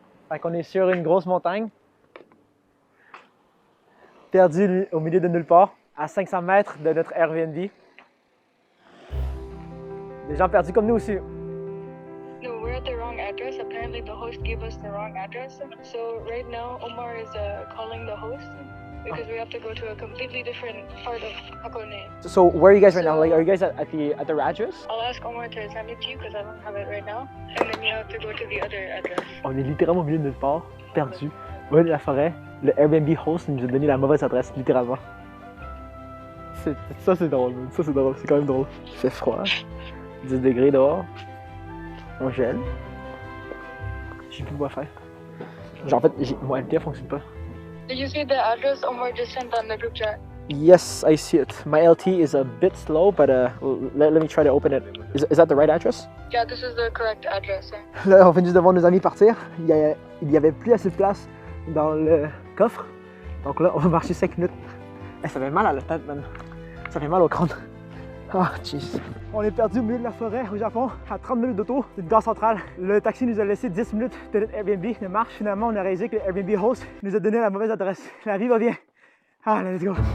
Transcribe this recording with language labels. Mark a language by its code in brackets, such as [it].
[fr] Fait qu'on est sur une grosse montagne, perdu au milieu de nulle part, à 500 mètres de notre Airbnb. Des gens perdus comme nous aussi. [en] No, we're at the wrong address. Apparently the host gave us the wrong address. So right now Omar is calling the host because we have to go to a completely different part of Hakone. So where are you guys right now? Like, are you guys at the address? I'll ask Omar to send it to you because I don't have it right now. And then you have to go to the other address. [fr] On est littéralement au milieu de nulle part, perdu, au milieu de la forêt. Le Airbnb host nous a donné la mauvaise adresse, littéralement. Ça c'est drôle, ça c'est drôle, c'est quand même drôle. Il fait froid, 10 degrés dehors, on gèle. J'ai plus quoi faire. Genre en fait, mon LTE fonctionne pas. [en] Did you see the address Omar just sent on the group chat? Yes, I see it. My LTE is a bit slow, but let me try to open it. Is that the right address? Yeah, this is the correct address. [fr] Là, on vient juste de voir nos amis partir. Il y avait plus assez de place dans le coffre. Donc là, on va marcher 5 minutes. Ça fait mal à la tête, man. Ça fait mal au crâne. Ah, jeez. On est perdu au milieu de la forêt au Japon, à 30 minutes d'auto d'une gare centrale. Le taxi nous a laissé 10 minutes de notre Airbnb de marche. Finalement, on a réalisé que le Airbnb host nous a donné la mauvaise adresse. La vie va bien. Ah, [en] let's go.